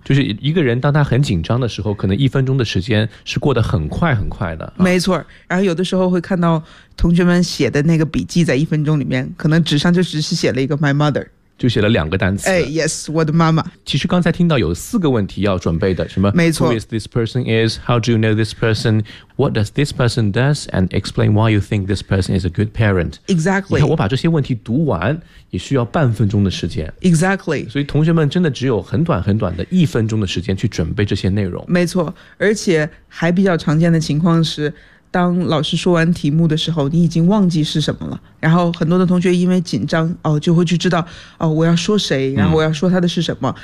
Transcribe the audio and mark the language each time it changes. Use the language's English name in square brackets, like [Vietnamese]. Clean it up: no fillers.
[Chinese] 就是一个人当他很紧张的时候，可能一分钟的时间是过得很快很快的。没错，然后有的时候会看到同学们写的那个笔记，在一分钟里面，可能纸上就只是写了一个 [English] my mother。 [Chinese] 就写了两个单词。哎 ，Yes， 我的妈妈。其实刚才听到有四个问题要准备的，什么？没错。 [English] Who is this person? Is how do you know this person? What does this person does? And explain why you think this person is a good parent. Exactly. [Chinese] 你看，我把这些问题读完也需要半分钟的时间。 [English] Exactly. [Chinese] 所以同学们真的只有很短很短的一分钟的时间去准备这些内容。没错，而且还比较常见的情况是，当老师说完题目的时候，你已经忘记是什么了。然后很多的同学因为紧张，哦，就会去知道，哦，我要说谁，然后我要说他的是什么。